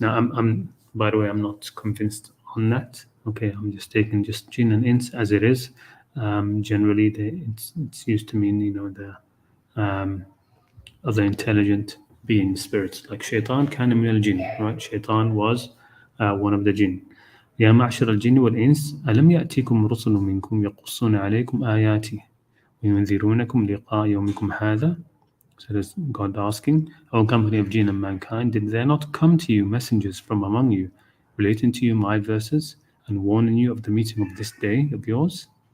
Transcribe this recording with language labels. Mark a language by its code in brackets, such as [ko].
[en] Now, I'm by the way, I'm not convinced on that. Okay, I'm just taking just jinn and ins as it is. Generally, it's used to mean, the other intelligent beings, spirits, like shaitan, [ar] kana min al-jinn, [en] right? Shaitan was one of the jinn. [ar] يا معشر الجن والإنس ألم يأتيكم رسل منكم يقصون عليكم آياتي وينذرونكم لقاء يومكم هذا. [en] So there's God asking, O company of jinn and mankind, did there not come to you messengers from among you, relating to you my verses and warning you of the meeting of this day of yours?